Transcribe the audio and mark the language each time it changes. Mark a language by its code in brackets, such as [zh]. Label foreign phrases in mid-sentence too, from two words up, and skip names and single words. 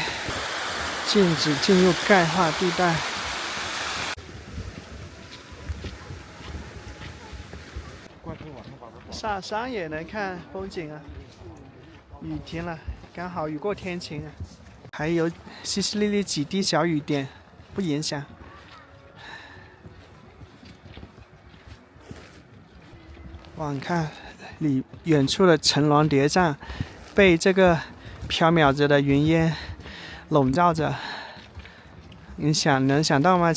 [zh] 禁止進入鈣化地帶。下山也能看風景啊。雨停了，剛好雨過天晴啊，還有淅淅瀝瀝幾滴小雨點，不影響。哇，你看遠處的層巒疊嶂，被這個縹緲着的雲煙籠罩着。你能想到嗎？